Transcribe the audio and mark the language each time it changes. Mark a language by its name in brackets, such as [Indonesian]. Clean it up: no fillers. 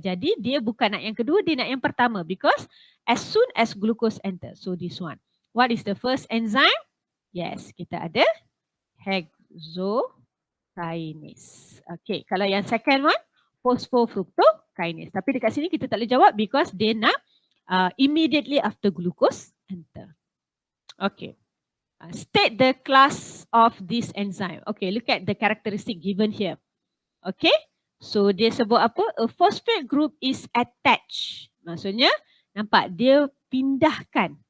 [Malay] Jadi dia bukan nak yang kedua, dia nak yang pertama. [English] Because as soon as glucose enter. So this one. What is the first enzyme? [Malay] Yes, kita ada hexokinase. Okay, kalau yang second one, phosphofructokinase. Tapi dekat sini kita tak boleh jawab because dia nak immediately after glucose enter. Okay. [English] State the class of this enzyme. Okay, look at the characteristic given here. Okay, so dia sebut apa? A phosphate group is attached. [Malay] Maksudnya, nampak dia pindahkan.